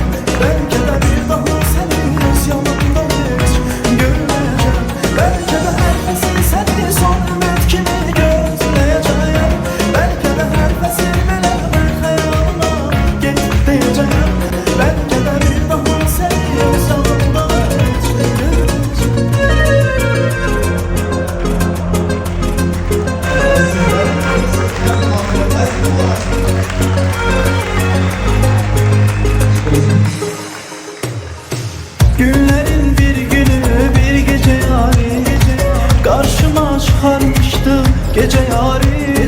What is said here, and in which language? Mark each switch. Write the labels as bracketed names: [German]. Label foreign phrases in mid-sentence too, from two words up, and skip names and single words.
[Azerbaijani] Bəlkə də bir daha səni öz yanımda heç görməyəcəm. Bəlkə də həvəsin səni son ümid kimi gözləyəcəyəm. Bəlkə də həvəsin belə mən xəyalına gedəcəyəm. Bəlkə də bir daha səni öz yanımda heç görməyəcəm. [Turkish] Günlerin bir günü bir gece yari, karşıma çıkarmıştı gece yari.